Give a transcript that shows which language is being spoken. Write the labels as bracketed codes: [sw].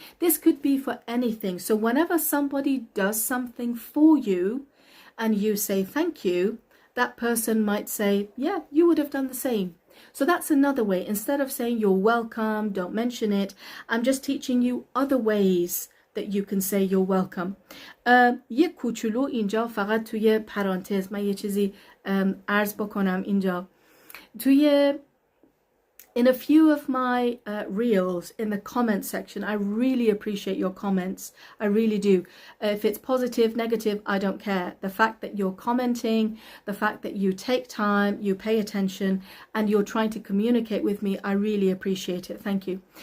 [en] This could be for anything. So whenever somebody does something for you and you say thank you, that person might say, yeah, you would have done the same. So that's another way. Instead of saying you're welcome, don't mention it, I'm just teaching you other ways that you can say you're welcome. [fa] یک کوچولو اینجا فقط توی پرانتز من یه چیزی عرض بکنم اینجا. [en] In a few of my reels, in the comment section, I really appreciate your comments. I really do. If it's positive, negative, I don't care. The fact that you're commenting, the fact that you take time, you pay attention, and you're trying to communicate with me, I really appreciate it. Thank you.